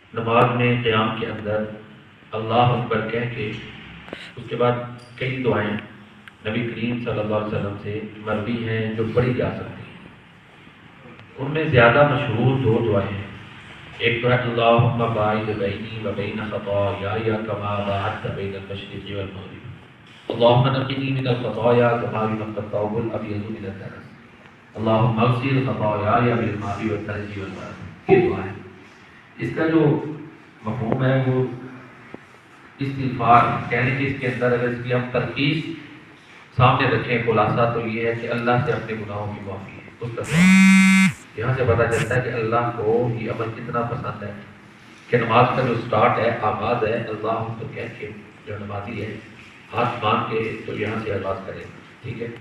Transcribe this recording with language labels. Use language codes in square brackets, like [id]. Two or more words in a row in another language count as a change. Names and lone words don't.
[ur] نماز میں قیام کے اندر اللہ اکبر کہہ کے اس کے بعد کئی دعائیں نبی کریم [ar] صلی اللہ علیہ وسلم [ur] سے مروی ہیں جو پڑھی جا سکتی ہیں۔ ان میں زیادہ مشہور دو دعائیں ہیں۔ [ar] ایک تو ہے اللہم باعث بینی و بین خطایا کما باعثت بین المشرق والمغرب اللہم نقنی من الخطایا کما ينقى الثوب الابيض من الدنس اللہم اغسل خطایا بالماء والثلج والبرد۔ [ur] یہ دعا ہے۔ اس کا جو مفہوم ہے وہ استغفار کہنے کی، اس کے اندر اگر اس کی ہم ترکیز سامنے رکھیں خلاصہ تو یہ ہے کہ اللہ سے اپنے گناہوں کی معافی ہے، اس کا دعا۔ یہاں سے پتہ چلتا ہے کہ اللہ کو یہ عمل کتنا پسند ہے کہ نماز کا جو سٹارٹ ہے، آغاز ہے اللہ تو کہہ کے، جو نمازی ہے ہاتھ مان کے تو یہاں سے آغاز کرے، ٹھیک ہے۔